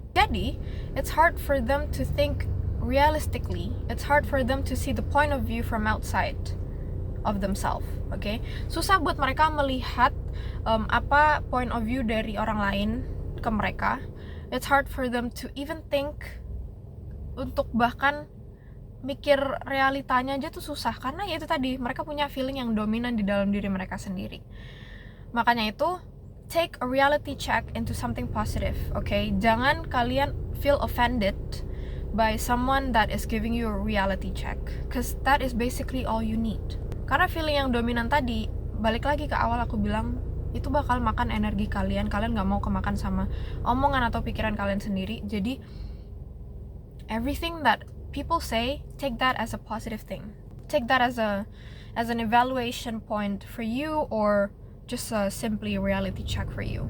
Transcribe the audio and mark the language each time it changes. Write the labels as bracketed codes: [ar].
[en] Jadi, it's hard for them to think realistically, it's hard for them to see the point of view from outside of themselves, [id] susah buat mereka melihat apa point of view dari orang lain ke mereka. [en] It's hard for them to even think, [id] untuk bahkan mikir realitanya aja tuh susah, karena ya itu tadi, mereka punya feeling yang dominan di dalam diri mereka sendiri. Makanya itu, [en] take a reality check into something positive, [id] jangan kalian [en] feel offended by someone that is giving you a reality check, cause that is basically all you need. [id] Karena feeling yang dominan tadi, balik lagi ke awal aku bilang, itu bakal makan energi kalian gak mau kemakan sama omongan atau pikiran kalian sendiri. [en] Jadi everything that people say, take that as a positive thing, take that as an evaluation point for you, or just simply a reality check for you.